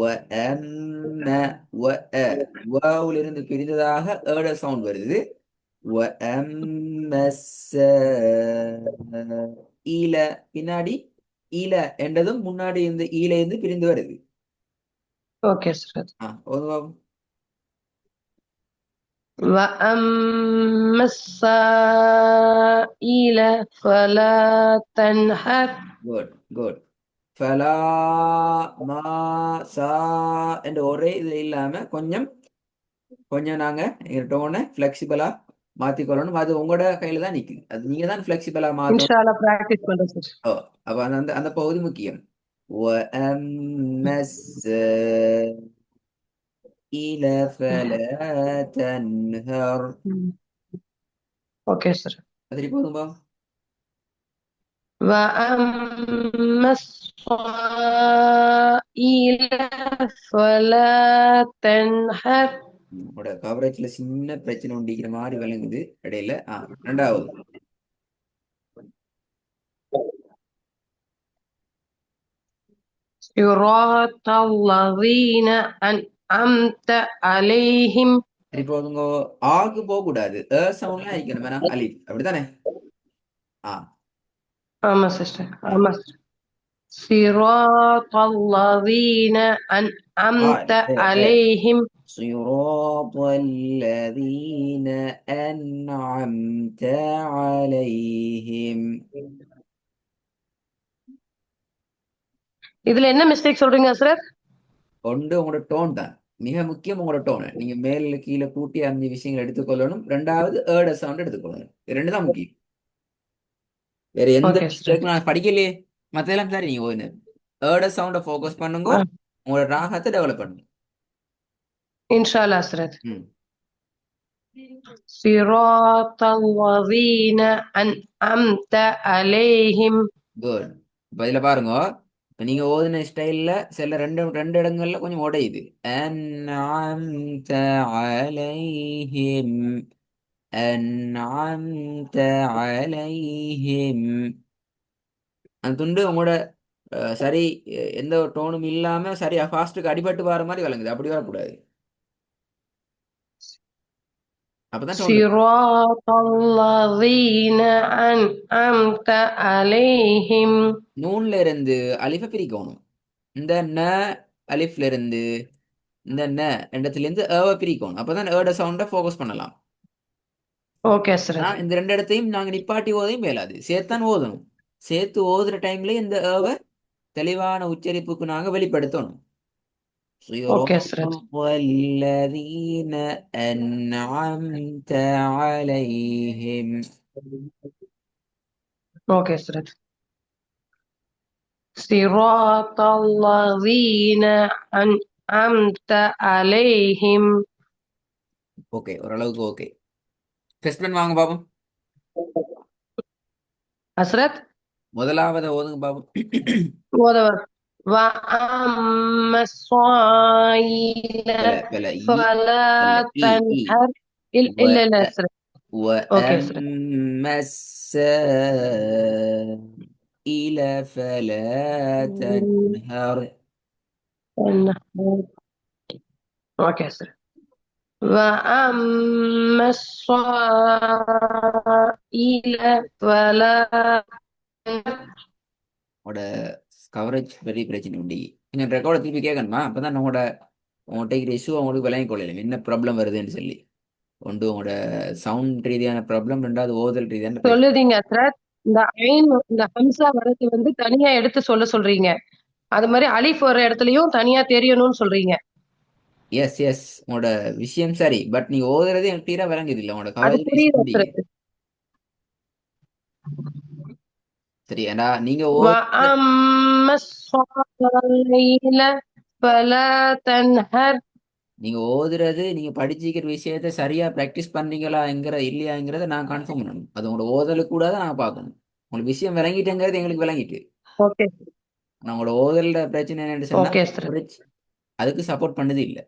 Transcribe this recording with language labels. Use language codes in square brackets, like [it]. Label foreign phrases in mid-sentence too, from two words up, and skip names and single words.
[ta] வாவுல இருந்து பிரிந்ததாக ஏட சவுண்ட் வருது. ஈல பின்னாடி ஈல என்றதும் முன்னாடி இருந்து ஈல இருந்து பிரிந்து வருது. [en] okay sir. [ta] ஒரு [ar] وأما السائل فلا تنهر. [en] good good. [ta] ஃபலா மா சா என்ற ஒரே இது இல்லாம கொஞ்சம் கொஞ்சம் நாங்க எங்க [en] tone flexible [ta] மாத்திக்கொள்ளணும். அது உங்களோட கையில தான் நிக்குது. அது நீங்க தான் ஃபிளெக்சிபிளா மாத்தணும். [ar] إن شاء الله [ta] பிராக்டிஸ் பண்றேன் சார். ஓ, அப்ப அந்த அந்த அந்த பகுதி முக்கியம். [ar] وَأَمَّا السَّائِلَ فَلَا تَنْهَرْ. [en] okay sir. [ta] அது போதும்பா. [ar] وأما السائل فلا تنهر. [ta] உங்களோட கவரேஜ்ல சின்ன பிரச்சனை உண்டிக்கிற மாதிரி விளங்குது இடையில. ரெண்டாவது. [ar] صراط الذين أنعمت عليهم. [ta] போதுங்க. ஆகு போக கூடாது. சவுண்ட்லாம் ஆயிக்கணும். வேணா அலிஃப் அப்படித்தானே? ஆ ஆமா சிஸ்டர். ஆ ஆமா சிஸ்டர். [ar] صراط الذين أنعمت عليهم. صراط الذين أنعمت عليهم. [ta] இதுல என்ன மிஸ்டேக் சொல்றீங்க சார்? ஒன்று உங்களோட டோன் தான் மிக முக்கியம். உங்களோட டோன் நீங்க மேல கீழே கூட்டி 5 விஷயங்கள் எடுத்துக்கொள்ளணும். ரெண்டாவது சவுண்ட் எடுத்துக்கொள்ளணும். இது ரெண்டு தான் முக்கியம். வேற எந்த [en] okay sir. [ta] மிஸ்டேக்கும் நான் படிக்கலையே. மத்தெல்லாம் சரி. நீங்க ஒன்று [en] sound focus [ta] பண்ணுங்க. உங்களோட ராகத்தை டெவலப் பண்ணுங்க. [ar] إن شاء الله [ta] சார். ம் [ar] صراط الذين أنعمت عليهم. [ta] குட். இப்போ இதில் பாருங்க. இப்போ நீங்க ஓதுன ஸ்டைல்ல சில ரெண்டு ரெண்டு இடங்கள்ல கொஞ்சம் உடையுது. [ar] أنعمت عليهم أنعمت عليهم. [ta] அந்த துண்டு உங்களோட சரி எந்த ஒரு டோனும் இல்லாம சரியா ஃபாஸ்ட்டுக்கு அடிபட்டு வர மாதிரி விளங்குது. அப்படி வரக்கூடாது. அப்பதான் டோன். [ar] صراط الذين أنعمت عليهم. [ta] நூன்ல இருந்து அலிஃபை பிரிக்கணும். இந்த ந அலிஃப்ல இருந்து இந்த ந இடத்துல இருந்து ஏவை பிரிக்கணும். அப்பதான் ஏட [en] sound focus [ta] பண்ணலாம். ஓகே ஹஸ்ரத். இந்த ரெண்டு இடத்தையும் நாங்க நிப்பாட்டி ஓதையும் மேலாது, சேர்த்தான் ஓதணும். சேர்த்து ஓதுற டைம்ல இந்த ஏவை தெளிவான உச்சரிப்புக்கு நாங்க வெளிப்படுத்தணும். ஓகே [ar] صراط [ta] ஹஸ்ரத். [ar] الذين أنعمت عليهم. [ta] ஓகே ஹஸ்ரத். [ar] صراط الذين أنعمت عليهم. [ta] ஓகே, ஓரளவுக்கு ஓகே. டெஸ்ட் பண்ணி வாங்க பாப்போம். ஹஸ்ரத் முதலாவது ஓதுங்க பாப்போம். ஓதவர். [ar] وأما الصائل فلا فلا فلا பல ஈ تنهر. வ [ta] இல்ல இல்ல ஹஸ்ரத். ஓகே ஹஸ்ரத். [ar] وأما السائل فلا تنهر. [ta] ஓகே ஹஸ்ரத். [ar] وأما الصائل فلا تنهر. [ta] உங்களோட கவரேஜ் பெரிய பிரச்சனை உண்டு. நீங்க ரெக்கார்டை திருப்பி கேட்கணுமா? அப்பதான் உங்கள்கிட்ட இருக்கிற இஷ்யூ அவங்களுக்கு விளங்கி கொள்ளலாம், என்ன ப்ராப்ளம் வருதுன்னு சொல்லி. ஒன்று உங்களோட சவுண்ட் ரீதியான ப்ராப்ளம், ரெண்டாவது ஓதல் ரீதியான பிரச்சனை. சொல்லுதீங்க ஹஸ்ரத். இந்த ஐன் இந்த ஹம்சா வரது வந்து தனியா எடுத்து சொல்றீங்க. அது மாதிரி அலிஃப் வர இடத்துலயும் தனியா தெரியணும்னு சொல்றீங்க. [en] yes yes, [ta] உங்களோட விஷயம் சரி. பட் நீ ஓதுறது எனக்கு தீரா விளங்குது இல்லை, உங்களோட அது [en] coverage issue [ta] புரியுது உண்டீங்க. ஹஸ்ரத். சரி, ஏண்டா நீங்க [ar] وأما الصائل فلا تنهر. [ta] நீங்க ஓதுறது, நீங்க படிச்சிக்கிற விஷயத்த சரியா பிராக்டிஸ் பண்றீங்களாங்கிற இல்லையாங்கிறத நான் கன்ஃபார்ம் பண்ணணும். அது உங்களோட ஓதலுக்கு கூட தான் நாங்க பார்க்கணும். உங்களுக்கு விஷயம் விளங்கிட்டேங்கிறது எங்களுக்கு விளங்கிட்டு. ஓகே நான் உங்களோட ஓதலோட பிரச்சனை என்னன்னு சொன்னா ஓகே ஹஸ்ரத். அதுக்கு சப்போர்ட் பண்ணது இல்லை.